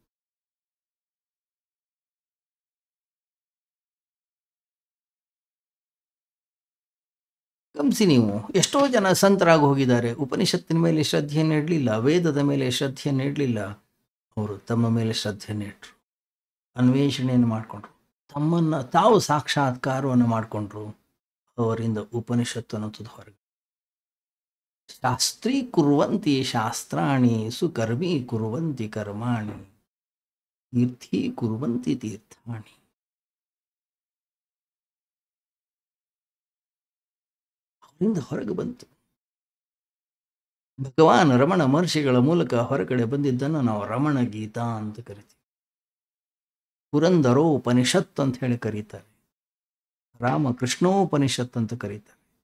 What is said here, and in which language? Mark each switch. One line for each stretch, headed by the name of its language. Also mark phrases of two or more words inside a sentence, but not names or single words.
Kannada: ಗಮನಿಸಿ ನೀವು, ಎಷ್ಟೋ ಜನ ಸಂತರಾಗಿ ಹೋಗಿದ್ದಾರೆ, ಉಪನಿಷತ್ತಿನ ಮೇಲೆ ಶ್ರದ್ಧೆಯನ್ನು ಇಡಲಿಲ್ಲ, ವೇದದ ಮೇಲೆ ಶ್ರದ್ಧೆಯನ್ನು ಇಡಲಿಲ್ಲ. ಅವರು ತಮ್ಮ ಮೇಲೆ ಶ್ರದ್ಧೆಯನ್ನು ಇಟ್ಟರು, ಅನ್ವೇಷಣೆಯನ್ನು ಮಾಡಿಕೊಂಡ್ರು, ತಮ್ಮನ್ನು ತಾವು ಸಾಕ್ಷಾತ್ಕಾರವನ್ನು ಮಾಡಿಕೊಂಡ್ರು. ಅವರಿಂದ ಉಪನಿಷತ್ತು ಅನ್ನೋದು ಹೊರಗೆ.
Sanskrit: ಶಾಸ್ತ್ರೀ ಕುರ್ವಂತಿ ಶಾಸ್ತ್ರಾಣಿ, ಸುಕರ್ಮಿ ಕುರ್ವಂತಿ ಕರ್ಮಾಣಿ, ತೀರ್ಥೀ ಕುರ್ವಂತಿ ತೀರ್ಥಾಣಿ.
Kannada: ಅವರಿಂದ ಹೊರಗೆ ಬಂತು. ಭಗವಾನ್ ರಮಣ ಮಹರ್ಷಿಗಳ ಮೂಲಕ ಹೊರಗಡೆ ಬಂದಿದ್ದನ್ನು ನಾವು ರಮಣ ಗೀತಾ ಅಂತ ಕರಿತೀವಿ. ಪುರಂದರೋಪನಿಷತ್ ಅಂತ ಹೇಳಿ ಕರೀತಾರೆ, ರಾಮಕೃಷ್ಣೋಪನಿಷತ್ ಅಂತ ಕರೀತಾರೆ.